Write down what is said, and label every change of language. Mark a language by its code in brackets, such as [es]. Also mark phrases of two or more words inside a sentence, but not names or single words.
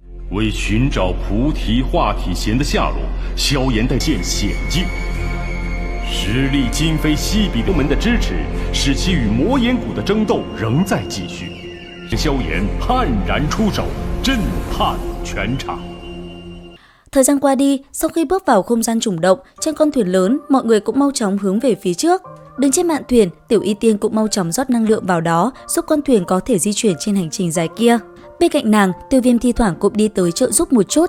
[zh] 为寻找菩提化体贤的下落，萧炎在陷险境。实力今非西比东门的支持，使其与魔岩谷的争斗仍在继续。萧炎悍然出手，震撼全场。 [vi] Thời gian qua đi, sau khi bước vào không gian trùng động, trên con thuyền lớn, mọi người cũng mau chóng hướng về phía trước. Đứng trên mạn thuyền, Tiểu Y Tiên cũng mau chóng rót năng lượng vào đó, giúp con thuyền có thể di chuyển trên hành trình dài kia. Bên cạnh nàng, Tiêu Viêm thi thoảng cũng đi tới trợ giúp một chút.